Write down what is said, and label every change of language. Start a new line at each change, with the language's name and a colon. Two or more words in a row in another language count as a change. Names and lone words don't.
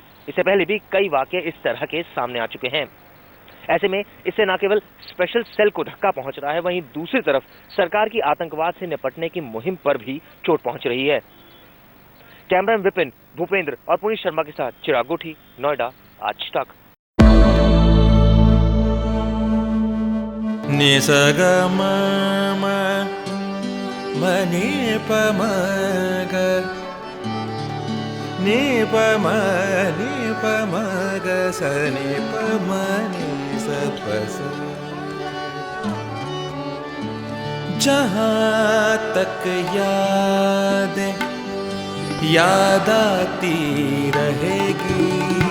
Hindi: इससे पहले भी कई वाकये इस तरह के सामने आ चुके हैं। ऐसे में इससे न केवल स्पेशल सेल को धक्का पहुंच रहा है, वहीं दूसरी तरफ सरकार की आतंकवाद से निपटने की मुहिम पर भी चोट पहुंच रही है। कैमरामैन विपिन, भूपेंद्र और पुनीत शर्मा के साथ चिराग गोठी, नोएडा, आज तक। नि स ग म म नि प म ग नि प म ग स नि प म नि स प स। जहाँ तक याद आती रहेगी